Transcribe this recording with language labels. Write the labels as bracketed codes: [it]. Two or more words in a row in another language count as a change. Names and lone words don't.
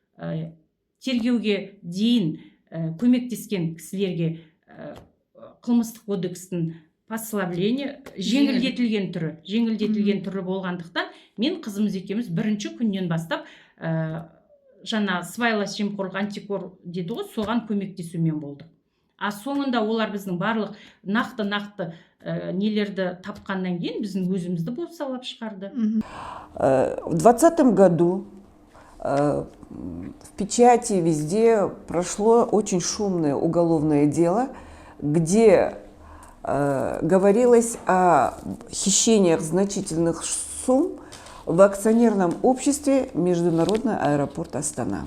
[kk] Тергеуге дейін көмектескен кісілерге қылмыстық кодекстің послабление жеңілдетілген түрі болғандықтан мен қызымыз екеуміз бірінші күннен бастап жаңа сыбайлас жемқорлық антикор деді ғой, соған көмектесумен болдық. А соңында олар біздің барлық нақты нелерді тапқаннан кейін біздің өзімізді бопсалап шығарды. [ru] В 2020 году в печати везде прошло очень шумное уголовное дело, где говорилось о хищениях значительных сумм в акционерном обществе Международный аэропорт Астана.